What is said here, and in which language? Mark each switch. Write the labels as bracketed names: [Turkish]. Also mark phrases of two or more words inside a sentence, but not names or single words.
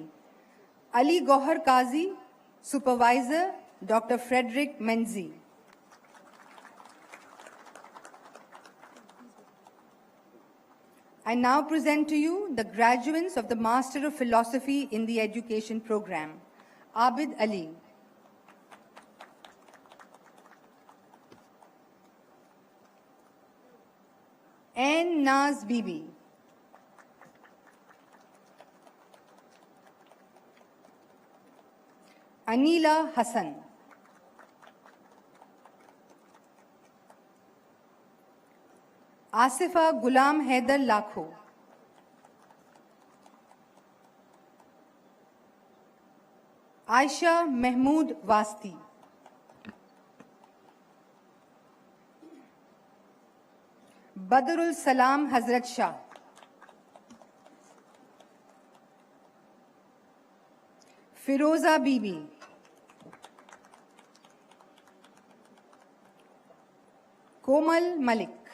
[English] Ali Gohar Kazi, Supervisor, Dr. Frederick Menzi. I now present to you the graduates of the Master of Philosophy in the Education program. Abid Ali. N. Naz Bibi. Anila Hassan. Asifa Gulam Haidar Lakho. Aisha Mahmood Wasti. Badrul Salam Hazrat Shah. Firoza Bibi. Komal Malik.